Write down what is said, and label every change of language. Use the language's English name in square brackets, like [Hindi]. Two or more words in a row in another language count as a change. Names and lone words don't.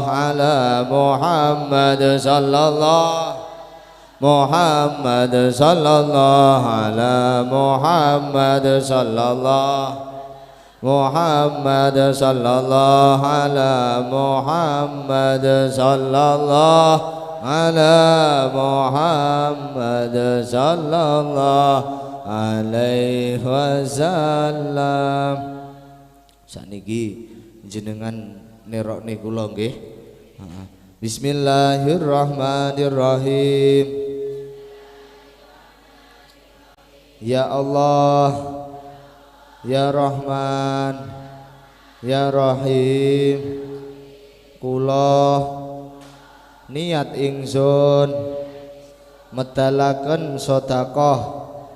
[Arabic] على محمد صلى الله محمد صلى الله على محمد صلى الله محمد صلى الله على محمد صلى الله على محمد صلى الله عليه وسلم. [Javanese] Saniki jenengan nerokne kula nggih. [Arabic] Bismillahirrahmanirrahim. يا الله، يا رحمن، يا رحيم, [Javanese] kula niat ingsun medalaken sedekah,